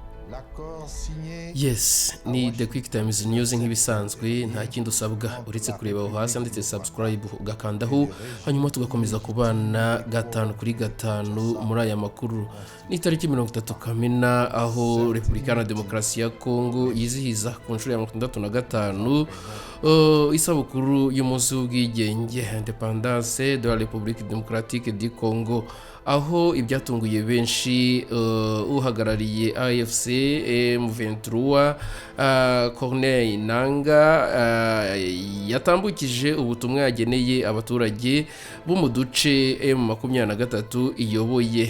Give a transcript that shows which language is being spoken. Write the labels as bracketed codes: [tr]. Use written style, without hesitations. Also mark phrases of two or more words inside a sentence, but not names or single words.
[rw] Yes, ni The Quick Times News nk'ibisanzwe, nta kindi usabwa uretse kureba aho hasi ndetse subscribe ugakandaho, hanyuma tugakomeza kubana gatanu kuri gatanu muri aya makuru. Ni tariki 30 Kamena aho Repubulika ya Demokarasi ya Kongo yizihiza ku nshuro ya 65 isabukuru y'umunsi w'ubwigenge, [fr] Independance de la République démocratique du Congo, [rw] aho ibyatunguye benshi uhagarariye AFC M23 Corneille Nangaa yatambukije ubutumwa yageneye abaturage bo mu duce M23 iyoboye.